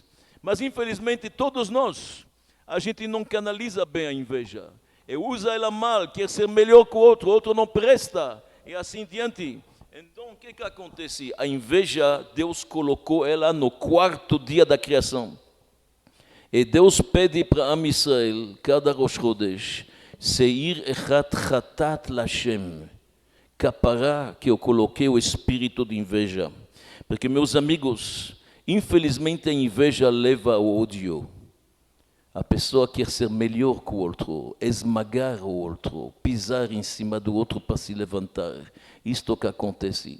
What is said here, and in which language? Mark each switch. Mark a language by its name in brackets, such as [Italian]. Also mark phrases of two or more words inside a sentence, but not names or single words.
[Portuguese] Mas infelizmente todos nós, a gente não canaliza bem a inveja. E usa ela mal, quer ser melhor que o outro não presta. E assim diante. Então o que acontece? A inveja, Deus colocou ela no quarto dia da criação. E Deus pede para [Hebrew] Am Israel, [Portuguese] cada Rosh Chodesh, [Hebrew] Seir echat chatat lashem. [Portuguese] Capará que eu coloquei o espírito de inveja. Porque, meus amigos, infelizmente a inveja leva ao ódio. A pessoa quer ser melhor que o outro, esmagar o outro, pisar em cima do outro para se levantar. Isto que acontece.